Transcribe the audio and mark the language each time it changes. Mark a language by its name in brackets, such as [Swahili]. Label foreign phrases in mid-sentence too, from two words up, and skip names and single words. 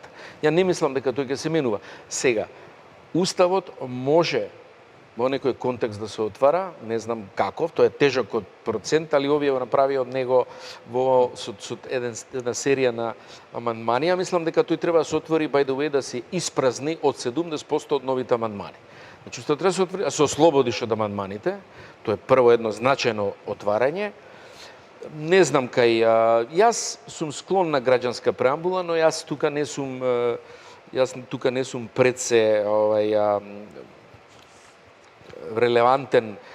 [Macedonian] Ја не мислам дека тој ќе се менува. Сега, уставот може во некој контекст да се отвара, не знам каков, тоа е тежок од процент, али овие го направи од него со една серија на амандмани. Ја мислам дека тој треба да се отвори, [English] by the way, [Macedonian] да се испразни од 70% од новите амандмани. Значи, тоа треба да се отвори, а се ослободиш од амандманите, тоа е прво едно значајно отварање. Не знам кај... Јас сум склон на граѓанска преамбула, но јас тука не сум пред се релевантен.